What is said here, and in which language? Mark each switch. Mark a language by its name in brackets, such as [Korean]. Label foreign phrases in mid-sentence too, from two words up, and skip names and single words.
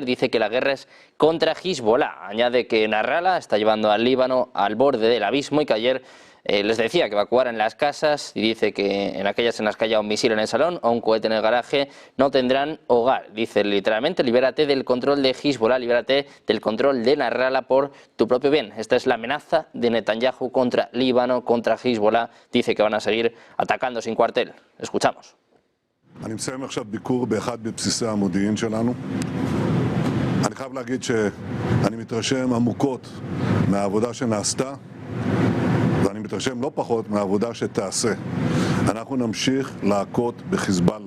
[Spanish] Dice que la guerra es contra Hezbollah. Añade que Nasrallah está llevando al Líbano al borde del abismo y que ayer les decía que evacuaran las casas y dice que en aquellas en las que haya un misil en el salón o un cohete en el garaje no tendrán hogar. Dice literalmente, libérate del control de Hezbollah, libérate del control de Nasrallah por tu propio bien. Esta es la amenaza de Netanyahu contra Líbano, contra Hezbollah. Dice que van a seguir atacando sin cuartel. Escuchamos. [Hebrew] אני מסיים עכשיו ביקור באחד מבסיסי המודיעין שלנו. אני חייב להגיד שאני מתרשם עמוקות מהעבודה שנעשתה. ואני מתרשם לא פחות מהעבודה שתעשה. אנחנו נמשיך להכות בחיזבאללה.